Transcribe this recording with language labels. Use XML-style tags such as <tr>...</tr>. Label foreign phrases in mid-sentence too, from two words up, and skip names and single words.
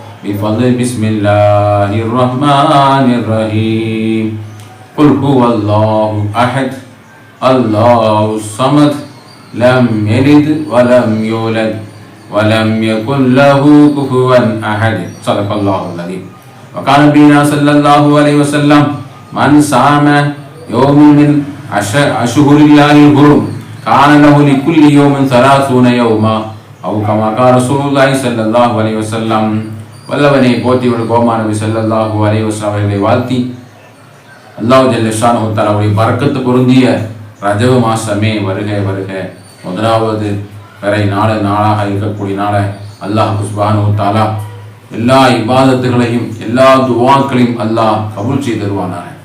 <ar>بسم الله الرحمن الرحيم. قل هو الله أحد الله الصمد لم يلد و لم يولد و لم يكن له كفوا أحد. صدق الله العظيم. وقال نبينا صلى الله عليه وسلم من صام يوم من أشهر الله الحرم كان له لكل يوم 30 يوما أو كما قال رسول الله صلى الله عليه وسلم.</ar> <ta>வல்லவனை போற்றிவிடு கோமா நபி</ta> <ar>صلى الله عليه وسلم</ar> <ta>அவர்களை வாழ்த்தி</ta> <ar>الله جل شأنه</ar> <ta>தஆலாவுடைய பரக்கத்து பொருந்திய ரஜப மாசமே வருக வருக. முதலாவது பிறை நாளாக இருக்கக்கூடிய நாள</ta> <ar>الله سبحانه تعالى</ar> <ta>எல்லா இபாதத்துகளையும் எல்லா துவாக்களையும் அல்லாஹ் கபூல் செய்து தருவானாக.</ta>